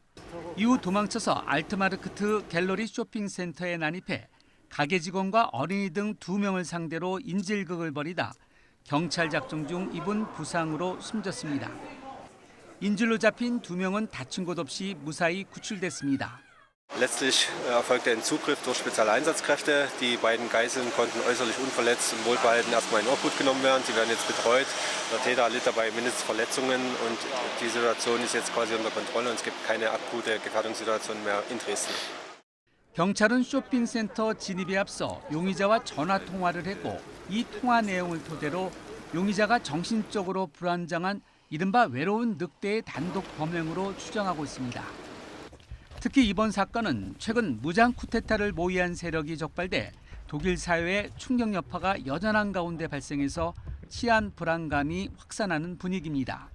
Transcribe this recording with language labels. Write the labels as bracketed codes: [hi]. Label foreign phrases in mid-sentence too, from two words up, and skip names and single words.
[ko] 이후 도망쳐서 알트마르크트 갤러리 쇼핑센터에 난입해 가게 직원과 어린이 등 2명을 상대로 인질극을 벌이다 경찰 작정 중 입은 부상으로 숨졌습니다. 인질로 잡힌 2명은 다친 곳 없이 무사히 구출됐습니다. [de] Letztlich erfolgte ein Zugriff durch Spezialeinsatzkräfte. Die beiden Geiseln konnten äußerlich unverletzt und wohlbehalten erstmal in Obhut genommen werden. Sie werden jetzt betreut. Der Täter erlitt dabei mindestens Verletzungen und die Situation ist jetzt quasi unter Kontrolle und es gibt keine akute Gefährdungssituation mehr in Dresden. [ko] 경찰은 쇼핑센터 진입에 앞서 용의자와 전화 통화를 했고 이 통화 내용을 토대로 용의자가 정신적으로 불안정한 이른바 외로운 늑대의 단독 범행으로 추정하고 있습니다. 특히 이번 사건은 최근 무장 쿠데타를 모의한 세력이 적발돼 독일 사회의 충격 여파가 여전한 가운데 발생해서 치안 불안감이 확산하는 분위기입니다.